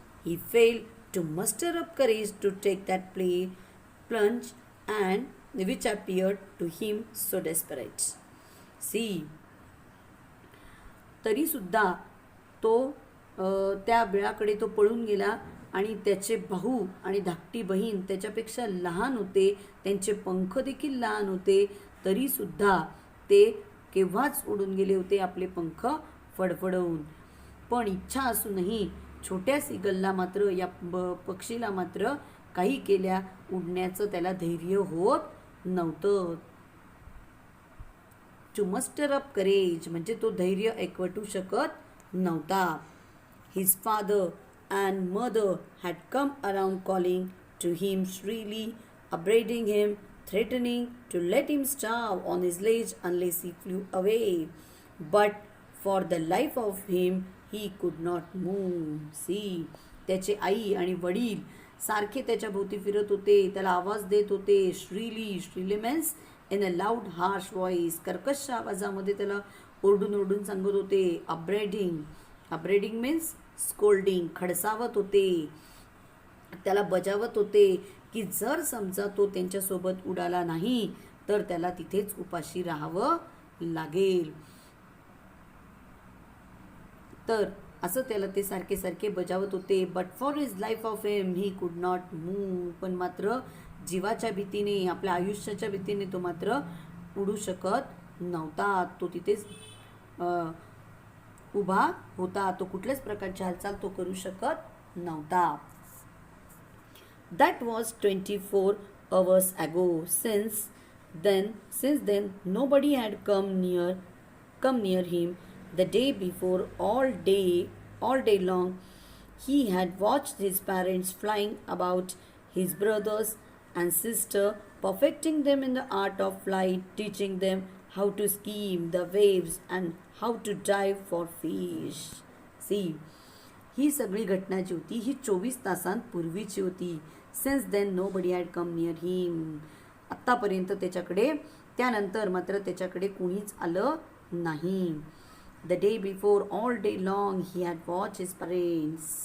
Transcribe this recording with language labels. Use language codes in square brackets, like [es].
[en] He failed to muster up courage to take that plunge, and which appeared to him so desperate. [mr] See, तरी सुद्धा तो त्या बिळाकडे तो पळून गेला, आणि त्याचे भाऊ आणि धाकटी बहीण त्याच्यापेक्षा लहान होते, त्यांचे पंख देखील लहान होते, तरी सुद्धा ते केव्हाच उडून गेले होते आपले पंख फडफडवून. पण इच्छा असूनही छोट्या सिगलला मात्र, या पक्षीला मात्र काही केल्या उडण्याचं त्याला धैर्य होत नव्हतं. [en] to muster up courage [mr] म्हणजे तो धैर्य एकवटू शकत नव्हता. [en] His father and mother had come around calling to him shrilly, upbraiding him, threatening to let him starve on his ledge unless he flew away. But for the life of him he could not move. [mr] See, त्याचे आई आणि वडील सारखे त्याच्या भोवती फिरत होते, त्याला आवाज देत होते. [en] shrilly means in a loud harsh voice, [mr] कर्कश आवाजामध्ये त्याला ओरडून सांगत होते. [en] upbraiding means scolding, [mr] खडसावत होते, त्याला बजावत होते की जर समजा तो त्यांच्यासोबत उडाला नाही तर त्याला तिथेच उपाशी राहावं लागेल. तर असं त्याला ते सारखे बजावत होते. [en] but for his life of him he could not move, [mr] पण मात्र जीवाच्या भीतीने, आपल्या आयुष्याच्या भीतीने तो मात्र उडू शकत नव्हता. तो तिथेच उभा होता, तो कुठल्याच प्रकारची हालचाल तो करू शकत नव्हता. [en] That was 24 hours ago. Since then nobody had come near him. The day before, all day long, he had watched his parents flying about, his brothers and sister, perfecting them in the art of flight, teaching them how to skim the waves and how to dive for fish. See, [mr] ही सगळी घटना जी होती ही 24 तासांपूर्वीची होती. Since then no Badi had come near हिम. आत्तापर्यंत त्याच्याकडे, त्यानंतर मात्र त्याच्याकडे कुणीच आलं नाही. [en] The day before all day long he had watch his parents.